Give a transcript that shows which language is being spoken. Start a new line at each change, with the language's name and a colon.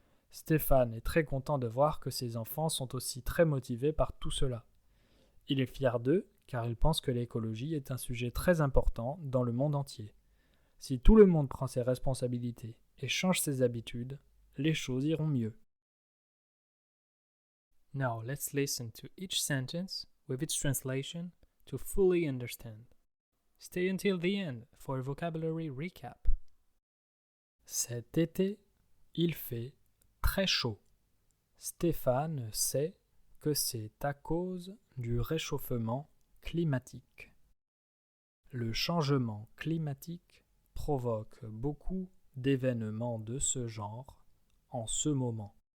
French: Stéphane est très content de voir que ses enfants sont aussi très motivés par tout cela. Il est fier d'eux car il pense que l'écologie est un sujet très important dans le monde entier. Si tout le monde prend ses responsabilités et change ses habitudes, les choses iront mieux.
English: Now let's listen to each sentence with its translation to fully understand. Stay until the end for a vocabulary recap.
French: Cet été, il fait très chaud. Stéphane sait que c'est à cause du réchauffement climatique. Le changement climatique provoque beaucoup d'événements de ce genre en ce moment.